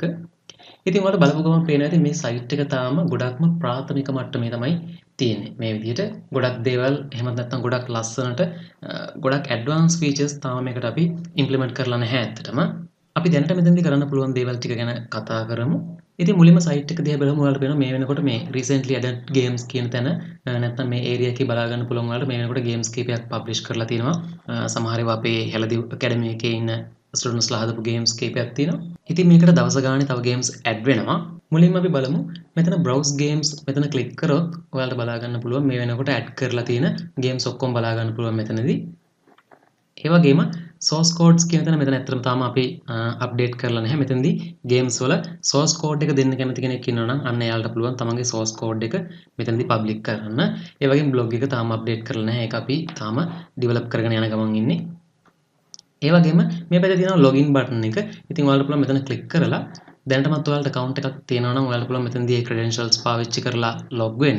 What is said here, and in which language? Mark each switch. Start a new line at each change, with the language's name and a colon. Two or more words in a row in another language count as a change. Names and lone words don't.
Sinhala: ඉතින් ඔයාලට බලපු ගමන් පේනවා ඇති මේ සයිට් එක තාම ගොඩක්ම ප්‍රාථමික මට්ටමේ තමයි තියෙන්නේ. මේ විදිහට ගොඩක් දේවල් එහෙමත් නැත්නම් ගොඩක් ලස්සනට ගොඩක්
English: advance features
Sinhala: තාම මේකට අපි ඉම්ප්ලිමන්ට් කරලා නැහැ ඇත්තටම. අපි දැනට මෙතනදී කරන්න පුළුවන් දේවල් ටික ගැන කතා කරමු. ඉතින් මුලින්ම සයිට් එක දිහා බලමු. ඔයාලට පේනවා මේ වෙනකොට මේ
English: recently added games
Sinhala: කියන තැන නැත්නම් මේ ඒරියා එකේ බලා ගන්න පුළුවන් ඔයාලට මේ වෙනකොට games කීපයක් පබ්ලිෂ් කරලා තියෙනවා. සමහර ඒවා අපේ හෙළදිව academy එකේ ඉන්න ස්ටුඩන්ට්ස්ලා හදපු games කීපයක් තියෙනවා. ඉතින් මේකට දවස ගානේ තව
English: games add
Sinhala: වෙනවා. මුලින්ම අපි බලමු මෙතන
English: browse games
Sinhala: මෙතන click කරොත් ඔයාලට බලා ගන්න පුළුවන් මේ වෙනකොට add කරලා තියෙන games ඔක්කොම බලා ගන්න පුළුවන් මෙතනදී. ඒ වගේම
English: source codes
Sinhala: කියන තැන මෙතන ඇත්තටම තාම අපි අප්ඩේට් කරලා නැහැ. මෙතනදී games වල
English: source code
Sinhala: එක දෙන්න කැමති කෙනෙක් ඉන්නවා නම් අන්න එයාලට පුළුවන් තමන්ගේ
English: source code
Sinhala: එක මෙතනදී public කරන්න. ඒ වගේම blog එක තාම අප්ඩේට් කරලා නැහැ. ඒක අපි තාම develop කරගෙන යන ගමන් ඉන්නේ. ඒ වගේම මේ පැත්තේ තියෙනවා
English: login button
Sinhala: එක. ඉතින් ඔයාලට පුළුවන් මෙතන click කරලා දැනටමත් ඔයාලට account එකක් තියෙනවා නම් ඔයාලට පුළුවන් මෙතනදී ඒ credentials පාවිච්චි කරලා log වෙන්න.